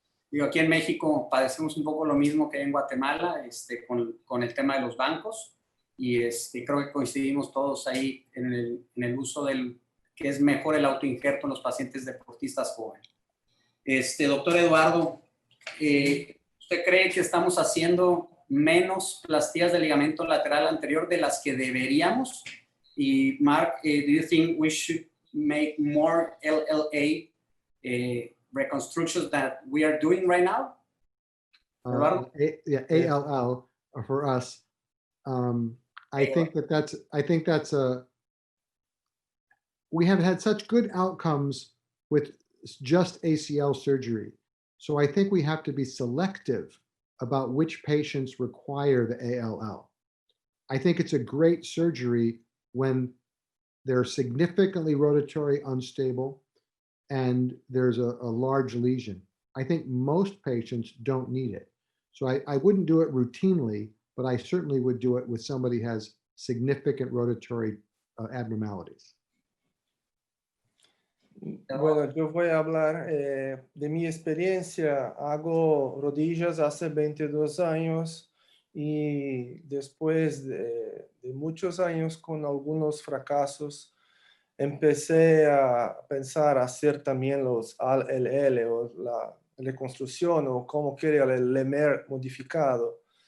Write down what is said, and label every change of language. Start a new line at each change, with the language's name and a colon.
Spanish: Digo, aquí en México padecemos un poco lo mismo que en Guatemala con el tema de los bancos y creo que coincidimos todos ahí en el uso del que es mejor el autoinjerto en los pacientes deportistas jóvenes. Doctor Eduardo, ¿usted cree que estamos haciendo menos plastías del ligamento lateral anterior de las que deberíamos?
English: Y Mark, do you think we should make more LLA reconstructions that we are doing right now? Eduardo? ALL for us. I think that's we have had such good outcomes with just ACL surgery. So I think we have to be selective about which patients require the ALL. I think it's a great surgery when they're significantly rotatory unstable and there's a large lesion. I think most patients don't need it. So I wouldn't do it routinely, but I certainly would do it with somebody who has significant rotatory abnormalities.
Spanish: Bueno, yo voy a hablar de mi experiencia. Hago rodillas hace 22 años y después de muchos años con algunos fracasos, empecé a pensar hacer también los ALL o la reconstrucción o como quiera el Lemaire modificado.